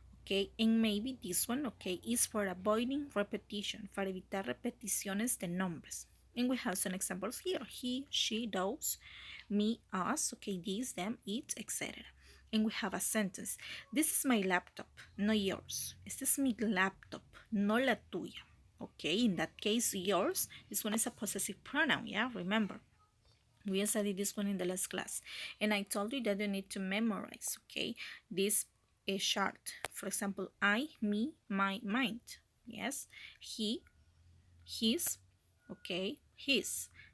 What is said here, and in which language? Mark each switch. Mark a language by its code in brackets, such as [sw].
[en] Okay, and maybe this one, okay, is for avoiding repetition, [es] para evitar repeticiones de nombres. [en] And we have some examples here. He, she, those, me, us, okay, these, them, it, etc. And we have a sentence. This is my laptop, not yours. [es] Este es mi laptop, no la tuya. [en] Okay, in that case, yours, this one is a possessive pronoun, yeah, remember. We studied this one in the last class. And I told you that you need to memorize, okay, this is chart. For example, I, me, my, mind. Yes, he, his, okay, his.